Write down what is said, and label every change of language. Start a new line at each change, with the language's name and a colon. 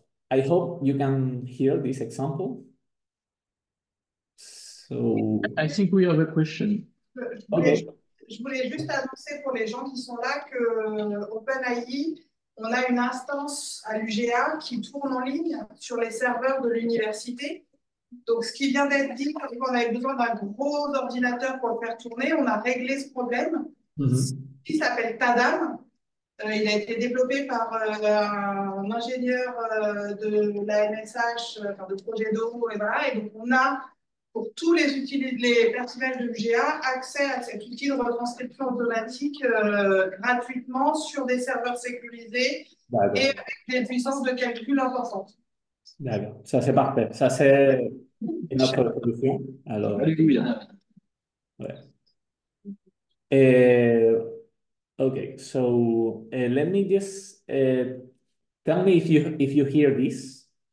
English: I hope you can hear this example. So I think we have a question. okay.
French: Je voulais juste annoncer pour les gens qui sont là que OpenAI, on a une instance à l'UGA qui tourne en ligne sur les serveurs de l'université. Donc, ce qui vient d'être dit, on avait besoin d'un gros ordinateur pour le faire tourner. On a réglé ce problème. Il s'appelle Tadam. Il a été développé par un ingénieur de la MSH, de projet d'eau, et voilà. Et donc, on a, pour tous les personnels de l'UGA, accès à cet outil de retranscription automatique gratuitement sur des serveurs sécurisés et avec des puissances de calcul importantes. D'accord, ça c'est parfait. Ça c'est une autre solution. Alors, Alléluia. ouais.
English: Okay, so let me just tell me if you hear this.